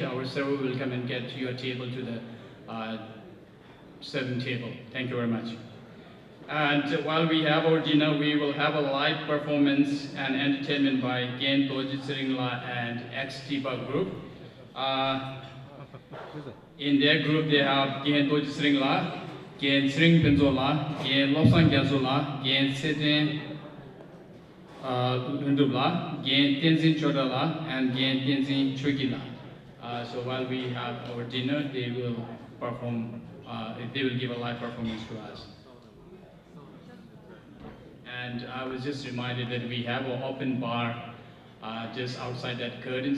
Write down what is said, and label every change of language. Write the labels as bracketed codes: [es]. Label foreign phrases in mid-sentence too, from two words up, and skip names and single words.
[en] Our server will come and get your table to the serving table. Thank you very much. And while we have our dinner, we will have a live performance and entertainment by Gain Logisringla and XT Group. In their group, they have Gain Logisringla, Gain Sring Penzola, Gain Lobsang Gazola, Gain Seten Undubla, Gain Tenzin Chodala, and Gain Tenzin Chugila. So while we have our dinner, they will perform. They will give a live performance to us. And I was just reminded that we have an open bar just outside that curtain.